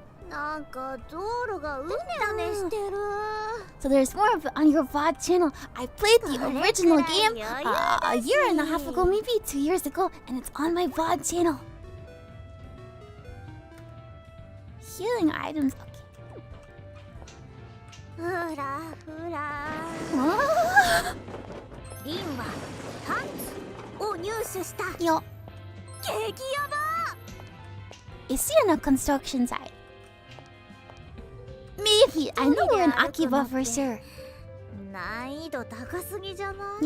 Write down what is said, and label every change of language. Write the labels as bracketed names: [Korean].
[Japanese] トなんか道路がうねうねしてる [English] So there's more of it on your VOD channel. I played the original game a year and a half ago, maybe 2 years ago, and it's on my VOD channel. Healing items. Okay. [Japanese] ふらふら [English] Oh. [Japanese] リンはパンツを入手した [English] Yo, [Japanese] 激ヤバ [English] is he on a construction site? Maybe. I know we're in Akiba for sure. [Japanese] 難易度高すぎじゃない